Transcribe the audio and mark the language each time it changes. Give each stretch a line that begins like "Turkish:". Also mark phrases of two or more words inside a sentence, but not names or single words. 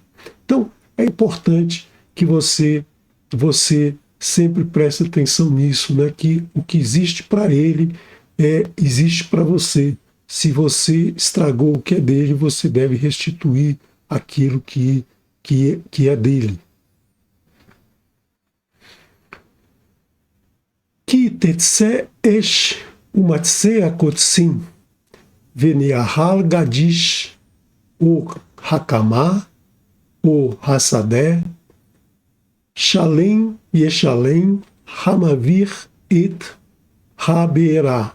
Portuguese: Então, é importante que você sempre preste atenção nisso, né? Que o que existe para ele existe para você. Se você estragou o que é dele, você deve restituir aquilo que é dele.
Hebrew: כי תצא אש ומצאה קצים ונאכל גדיש או הקמה או השדה שלם ישלם המבער את הבערה.